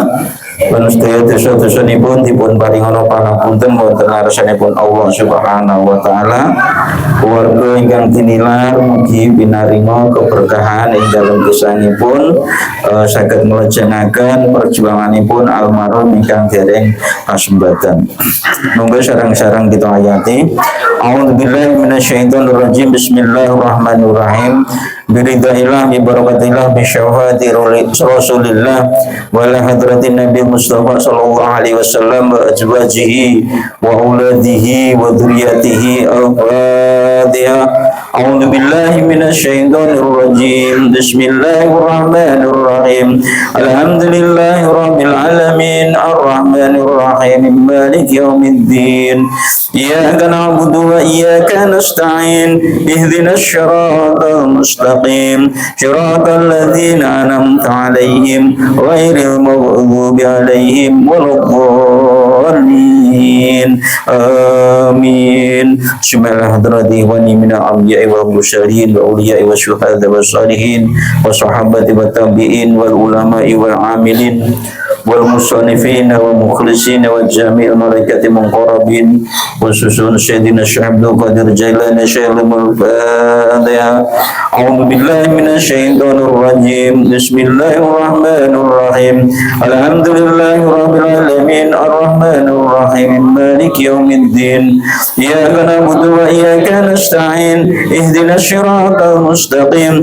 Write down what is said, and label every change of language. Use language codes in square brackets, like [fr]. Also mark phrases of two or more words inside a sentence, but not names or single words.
[jv] Lan sedaya dosa-dosanipun dipun paringana pangapunten wonten ngarsanipun Allah Subhanahu wa taala. Keluarga ingkang tinilar mugi pinaringa keberkahan ing dalem gesangipun saged nglajengaken perjuanganipun almarhum ingkang dereng kasembadan. Monggo sareng-sareng kita ayati. [ar] أعوذ بالله من الشيطان الرجيم بسم الله الرحمن الرحيم. برضا الله ببركة الله بشفاعة رسول الله وعلى حضرة النبي مصطفى صلى الله عليه وسلم وأزواجه وأولاده وذرياته الفاتحة. أعوذ بالله من الشيطان الرجيم. بسم الله الرحمن الرحيم الحمد لله رب العالمين الرحمن الرحيم مالك يوم الدين. إياك نعبد وإياك نستعين. اهدنا الصراط المستقيم صراط الذين أنعمت عليهم غير المغضوب عليهم ولا الضالين. Amin. Bismillahirrahmanirrahim. ومن الأنبياء والمرسلين والأولياء والشهداء والصالحين والصحابة والتابعين والعلماء العاملين والمصنفين والمخلصين وجميع الملائكة المقربين خصوصا سيدنا شيخ عبد القادر جيلاني شيخ الفاتحة. أعوذ بالله من الشيطان الرجيم. بسم الله الرحمن الرحيم الحمد لله رب العالمين الرحمن الرحيم مالك يوم الدين. إياك نعبد وإياك نستعين اهدنا الصراط المستقيم.